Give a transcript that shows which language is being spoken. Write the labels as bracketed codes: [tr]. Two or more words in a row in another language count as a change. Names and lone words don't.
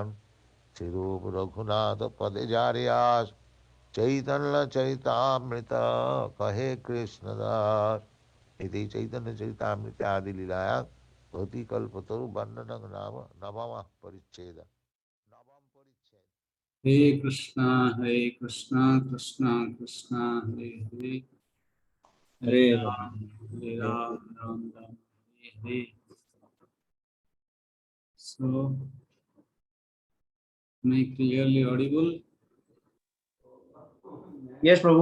[bn] সেরূপ রঘুনাথ পদে যারে আস, চৈতন্য চরিতামৃত কহে কৃষ্ণদাস। এতেই চৈতন্য চরিতামৃতে আদি লীলায় ভূতি কল্পতরু বর্ণনং নাম নবম পরিচ্ছেদ। নবম পরিচ্ছেদ। [sa] हरे कृष्ण कृष्ण कृष्ण हरे हरे हरे राम हरे राम राम राम हरे हरे. [en] So, am I clearly audible? Yes, Prabhu.